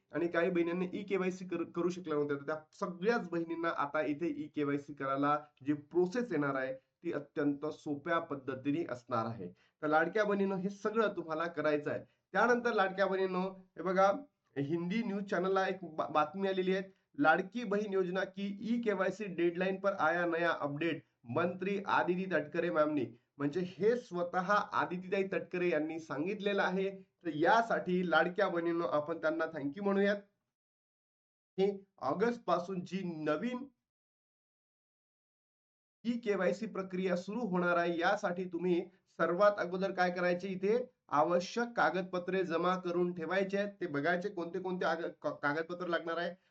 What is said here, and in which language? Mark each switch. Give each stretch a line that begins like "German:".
Marathi: आणि काही बहिणींनी ई-केवायसी करू शकल्या नव्हत्या. तर त्या सगळ्याच बहिणींना आता इथे ई-केवायसी करायला जी प्रोसेस येणार आहे, ती अत्यंत सोप्या पद्धतीने असणार आहे. तर लाडक्या बहिणींनो, हे सगळं तुम्हाला करायचं आहे. त्यानंतर लाडक्या बहिणींनो, हे बघा, हिंदी न्यूज चॅनलला एक बातमी आलेली आहे.
Hindi: लाडकी बहन योजना की ई केवायसी डेडलाइन पर आया नया अपडेट, मंत्री आदिती तटकरे मॅमनी.
Marathi: म्हणजे हे स्वतः आदितीताई तटकरे यांनी सांगितलेलं आहे. तर यासाठी लाडक्या बहिणींनो, आपण त्यांना थँक्यू म्हणूयात. ही ऑगस्ट पासून जी नवीन ही केवायसी प्रक्रिया सुरू होणार आहे, यासाठी तुम्ही सर्वात अगोदर काय करायचे, इथे आवश्यक कागदपत्रे जमा करून ठेवायचे आहेत. ते बघायचे कोणते कोणते कागदपत्र लागणार आहे.